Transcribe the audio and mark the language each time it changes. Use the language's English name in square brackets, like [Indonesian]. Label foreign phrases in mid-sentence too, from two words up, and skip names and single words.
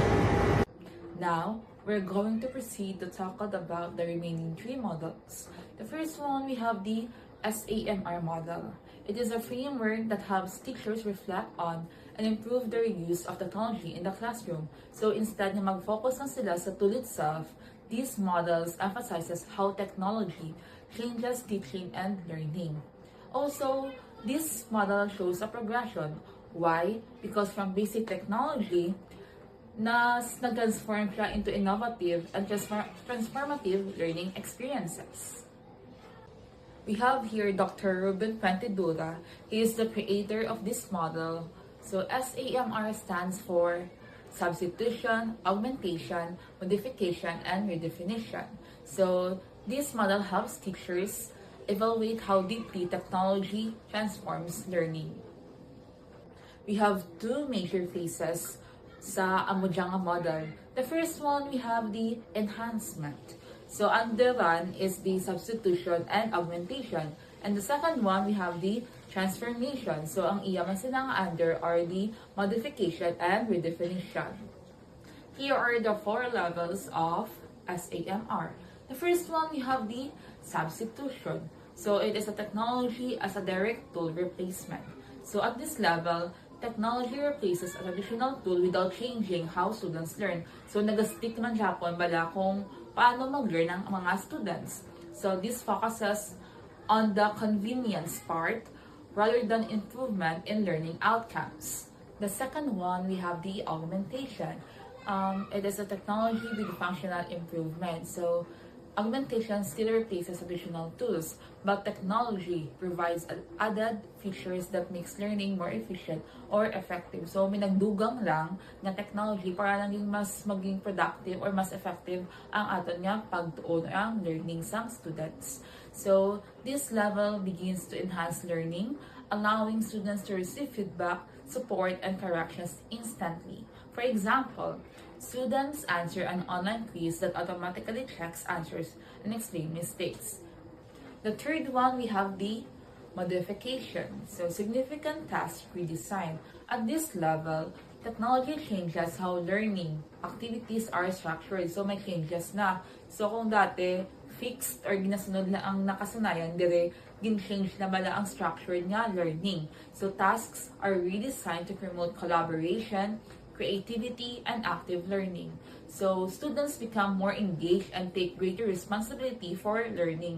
[English] Now, we're going to proceed to talk about the remaining three models. The first one, we have the SAMR model. It is a framework that helps teachers reflect on and improve their use of technology in the classroom. So instead [Hiligaynon] na mag-focus lang sila [English] sa tool itself, these models emphasizes how technology changes teaching and learning. Also, this model shows a progression. Why? Because from basic technology, [Hiligaynon] nag-transform siya [English] into innovative and transformative learning experiences. We have here Dr. Ruben Pentidura. He is the creator of this model. So SAMR stands for substitution, augmentation, modification, and redefinition. So this model helps teachers evaluate how deeply technology transforms learning. We have two major phases [Hiligaynon] sa Amujanga [English] model. The first one, we have the enhancement. So under one is the substitution and augmentation. And the second one, we have the transformation. So [Hiligaynon] ang iyaman silang [English] under are the modification and redefinition. Here are the four levels of SAMR. The first one, we have the substitution. So it is a technology as a direct tool replacement. So at this level, technology replaces a traditional tool without changing how students learn. [Hiligaynon] So nag-stick man Japon bala kung paano mag-learn ang mga students. [English] So this focuses on the convenience part rather than improvement in learning outcomes. The second one, we have the augmentation. It is a technology with functional improvement. So augmentation still replaces traditional tools, but technology provides added features that makes learning more efficient or effective. [Hiligaynon] So, may nagdugang lang na technology para lang mas maging productive or mas effective ang aton nga pagtuon or ang learning sa students. [English] So, this level begins to enhance learning, allowing students to receive feedback, support, and corrections instantly. For example, students answer an online quiz that automatically checks answers and explains mistakes. The third one, we have the modification. So, significant task redesign. At this level, technology changes how learning activities are structured. [Hiligaynon] So, may changes na. So, kung dati, fixed or ginasunod na ang nakasanayan, dire, gin-change na bala ang structured nga learning. [English] So, tasks are redesigned to promote collaboration, creativity, and active learning. So, students become more engaged and take greater responsibility for learning.